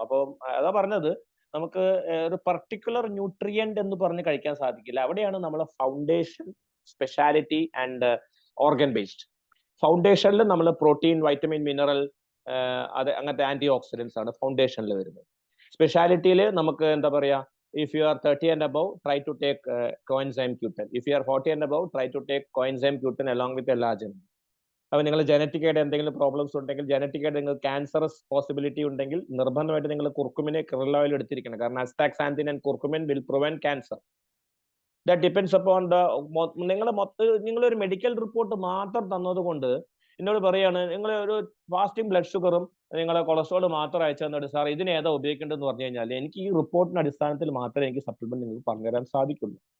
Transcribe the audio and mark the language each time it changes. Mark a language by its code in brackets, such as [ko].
[ml] അപ്പോൾ അതാ പറഞ്ഞത്, നമുക്ക് ഒരു പർട്ടിക്കുലർ ന്യൂട്രിയന്റ് എന്ന് പറഞ്ഞ് കഴിക്കാൻ സാധിക്കില്ല. അവിടെയാണ് നമ്മളെ foundation, speciality and organ based. ഫൗണ്ടേഷനിൽ നമ്മൾ പ്രോട്ടീൻ, വൈറ്റമിൻ, മിനറൽ, അത് അങ്ങനത്തെ ആന്റി ഓക്സിഡൻസ് ആണ് ഫൗണ്ടേഷനിൽ വരുന്നത്. സ്പെഷ്യാലിറ്റിയിൽ നമുക്ക് എന്താ പറയാ, [en] if you are 30 and above, try to take coenzyme Q10. If you are 40 and above, try to take coenzyme Q10 along with L-arginine. [ml] അപ്പോൾ നിങ്ങൾ ജനറ്റിക് ആയിട്ട് എന്തെങ്കിലും പ്രോബ്ലംസ് ഉണ്ടെങ്കിൽ, ജനറ്റിക് ആയിട്ട് നിങ്ങൾ ക്യാൻസറസ് പോസിബിലിറ്റി ഉണ്ടെങ്കിൽ, നിർബന്ധമായിട്ട് നിങ്ങൾ കുർക്കുമിനെ krill oil എടുത്തിരിക്കണം. കാരണം [en] astaxanthin and curcumin will prevent cancer. That depends upon the [ml] നിങ്ങളൊരു മെഡിക്കൽ റിപ്പോർട്ട് മാത്രം തന്നതുകൊണ്ട് എന്നോട് പറയാണ്, നിങ്ങൾ ഒരു ഫാസ്റ്റിംഗ് ബ്ലഡ് ഷുഗറും നിങ്ങളെ കൊളസ്ട്രോൾ മാത്രം അയച്ചു തന്നിട്ട് സാർ ഇതിന് ഏതാ ഉപയോഗിക്കേണ്ടതെന്ന് പറഞ്ഞു കഴിഞ്ഞാൽ, എനിക്ക് ഈ റിപ്പോർട്ടിന്റെ അടിസ്ഥാനത്തിൽ മാത്രമേ എനിക്ക് സപ്ലിമെന്റ് നിങ്ങൾക്ക് പറഞ്ഞുതരാൻ സാധിക്കുള്ളൂ.